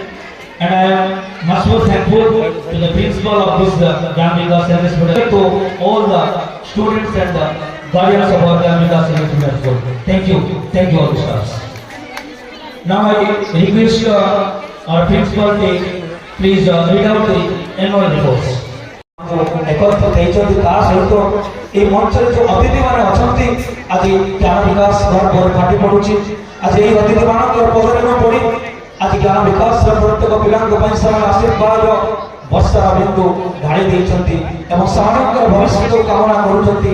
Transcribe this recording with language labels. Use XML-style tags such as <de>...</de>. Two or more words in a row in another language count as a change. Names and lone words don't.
<en>And I am much more thankful to the principal of this Jnana Vikas English Medium, to all the students and the guardians of our Jnana Vikas English Medium School. Thank you all the staffs. Now I request our principal to please read out the annual reports.</en> <or>एकत्र ହେଇଛନ୍ତି ତା ସହିତ এই ମଞ୍ଚରେ ଯେଉଁ ଅତିଥିମାନେ ଅଛନ୍ତି ଆଜି ଜ୍ଞାନ ବିକାଶ ଘର ଫାଟି ପଡୁଛି। ଆଜି ଏହି ଅତିଥିମାନଙ୍କର ପଦରେ ନ ପଡି ଆଜି ଜ୍ଞାନ ବିକାଶର ପ୍ରତ୍ୟେକ ପିଲାଙ୍କ ପାଇଁ ସେମାନେ ଆଶୀର୍ବାଦ ବର୍ଷାର ବିନ୍ଦୁ ଢାଳି ଦେଇଛନ୍ତି ଏବଂ ସେମାନଙ୍କର ଭବିଷ୍ୟତକୁ କାମନା କରୁଛନ୍ତି।</or>